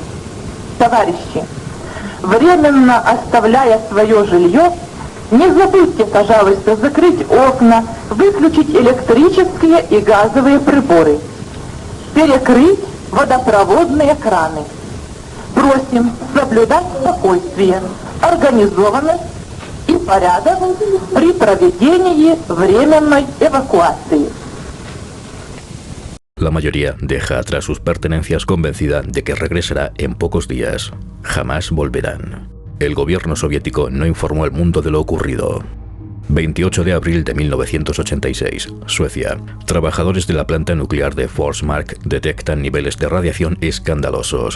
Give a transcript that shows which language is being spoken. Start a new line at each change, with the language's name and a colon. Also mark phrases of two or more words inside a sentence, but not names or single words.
Russian: Товарищи, временно оставляя свое жилье, не забудьте, пожалуйста, закрыть окна, выключить электрические и газовые приборы, перекрыть водопроводные краны. Просим соблюдать спокойствие, организованность и порядок при проведении временной эвакуации.
Spanish: La mayoría deja atrás sus pertenencias convencida de que regresará en pocos días. Jamás volverán. El gobierno soviético no informó al mundo de lo ocurrido. 28 de abril de 1986, Suecia. Trabajadores de la planta nuclear de Forsmark detectan niveles de radiación escandalosos.